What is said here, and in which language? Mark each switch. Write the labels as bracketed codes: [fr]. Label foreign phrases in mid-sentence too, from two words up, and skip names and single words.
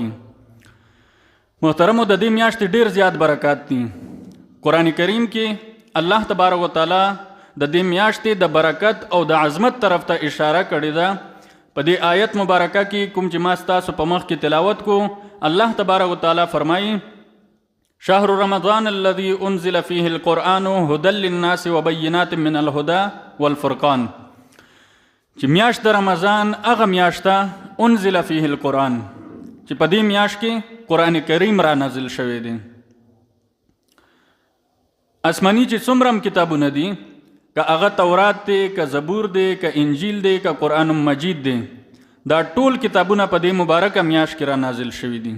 [ps] محترمو، د دې میاشتې ډیر زیات برکات دي. قرآن کریم کې [ar] الله تبارک وتعالی [ps] د دې میاشتې د برکت او د عظمت طرف ته اشاره کړې ده. په دې آیت مبارکه کې کوم چې ما ستاسو په مخ کې تلاوت کو، [ar] الله تبارک وتعالی [ps] فرمایي [ar] شهر رمضان الذي انزل فيه القرآن هدى للناس وبينات من الهدى والفرقان. [ps] چې میاشت د رمضان هغه میاشته [ar] انزل فيه القرآن [ps] چې په دې میاشت کې قرآن کریم را نازل شوی دی. آسماني چې څومره کتابونه دي، که هغه تورات دی، که زبور دی، که انجیل دی، که قرآن مجید دی، دا ټول کتابونه په دې مبارکه میاشت کې را نازل شوي دي.